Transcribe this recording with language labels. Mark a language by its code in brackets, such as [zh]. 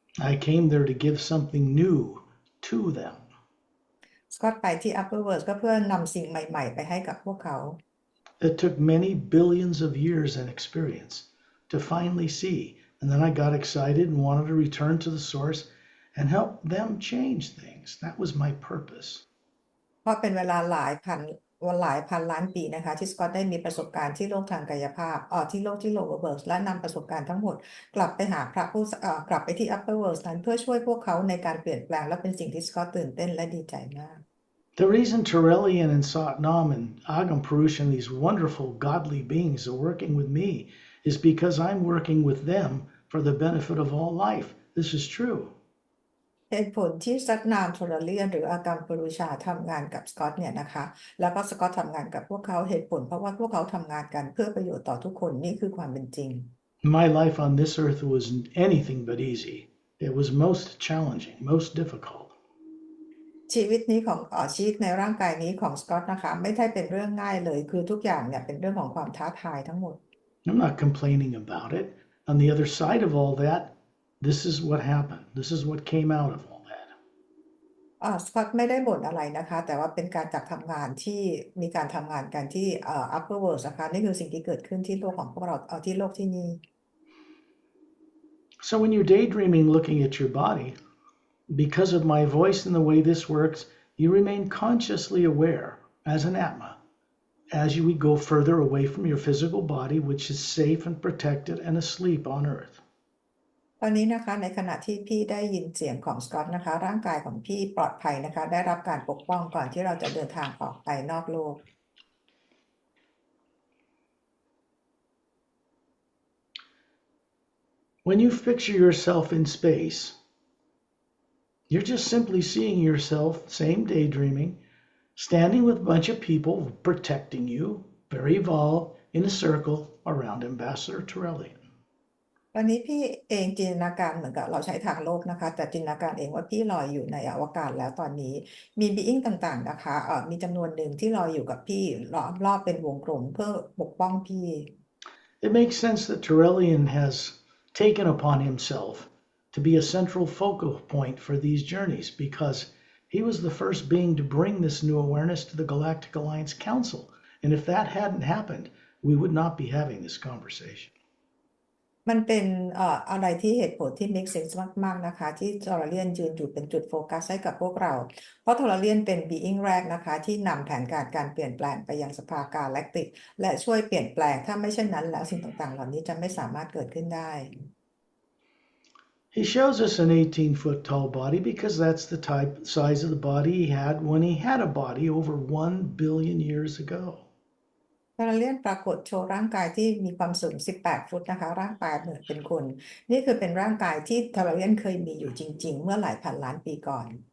[en] I came there to give something new to them. [th] สกอตไปที่ upper world ก็เพื่อนำสิ่งใหม่ๆไปให้กับพวกเขา [en] It took many billions of years and experience to finally see. And then I got excited and wanted to return to the source and help them change things. That was my purpose. [th] เพราะเป็นเวลาหลายพันล้านปีนะคะที่สกอตได้มีประสบการณ์ที่โลกทางกายภาพที่โลกที่ lower world และนำประสบการณ์ทั้งหมดกลับไปหาพระผู้กลับไปที่ upper world นั้นเพื่อช่วยพวกเขาในการเปลี่ยนแปลงและเป็นสิ่งที่สกอตตื่นเต้นและดีใจมาก [en] The reason Torellian and Satnam and Agam Purush and these wonderful godly beings are working with me is because I'm working with them for the benefit of all life. This is true. [th] เหตุผลที่ซัตนามโทรเลียนหรืออากัมปรุชาทำงานกับสกอตเนี่ยนะคะแล้วก็สกอตทำงานกับพวกเขาเหตุผลเพราะว่าพวกเขาทำงานกันเพื่อประโยชน์ต่อทุกคนนี่คือความเป็นจริง [en] My life on this earth was anything but easy. It was most challenging, most difficult. [th] ชีวิตนี้ของชีวิตในร่างกายนี้ของสกอตนะคะไม่ได้เป็นเรื่องง่ายเลยคือทุกอย่างเนี่ยเป็นเรื่องของความท้าทายทั้งหมด [en] I'm not complaining about it. On the other side of all that, This is what happened. This is what came out of all that. [th] สกอตไม่ได้บ่นอะไรนะคะแต่ว่าเป็นการจากทำงานที่มีการทำงานกันที่upper world นะคะนี่คือสิ่งที่เกิดขึ้นที่โลกของพวกเราที่โลกที่นี่ [en] So when you're daydreaming looking at your body, because of my voice and the way this works, you remain consciously aware as an Atma as you would go further away from your physical body, which is safe and protected and asleep on earth. [th] ตอนนี้นะคะในขณะที่พี่ได้ยินเสียงของสกอตนะคะร่างกายของพี่ปลอดภัยนะคะได้รับการปกป้องก่อนที่เราจะเดินทางออกไปนอกโลก [en] When you picture yourself in space, you're just simply seeing yourself, same daydreaming, standing with a bunch of people protecting you, very evolved, in a circle around Ambassador Torelli. [th] ตอนนี้พี่เองจินตนาการเหมือนกับเราใช้ทางโลกนะคะแต่จินตนาการเองว่าพี่ลอยอยู่ในอวกาศแล้วตอนนี้มีบีอิงต่างๆนะคะมีจำนวนหนึ่งที่ลอยอยู่กับพี่ล้อมรอบเป็นวงกลมเพื่อปกป้องพี่ [en] It makes sense that Torellian has taken upon himself to be a central focal point for these journeys because he was the first being to bring this new awareness to the Galactic Alliance Council. And if that hadn't happened, we would not be having this conversation. [th] มันเป็นอะไรที่เหตุผลที่ make sense มากๆนะคะที่ทอร์เรียนยืนอยู่เป็นจุดโฟกัสให้กับพวกเราเพราะทอร์เรียนเป็น being แรกนะคะที่นำแผนการเปลี่ยนแปลงไปยังสภากาแล็กติกและช่วยเปลี่ยนแปลงถ้าไม่เช่นนั้นแล้วสิ่งต่างๆเหล่านี้จะไม่สามารถเกิดขึ้นได้ [en] He shows us an 18-foot tall body because that's the size of the body he had when he had a body over 1 billion years ago. [th] ทอร์เรียนปรากฏโชว์ร่างกายที่มีความสูง18ฟุตนะคะร่างกายเหมือนเป็นคนนี่คือเป็นร่างกายที่ทอร์เรียนเคยมีอยู่จริงๆเมื่อหลายพันล้านปีก่อน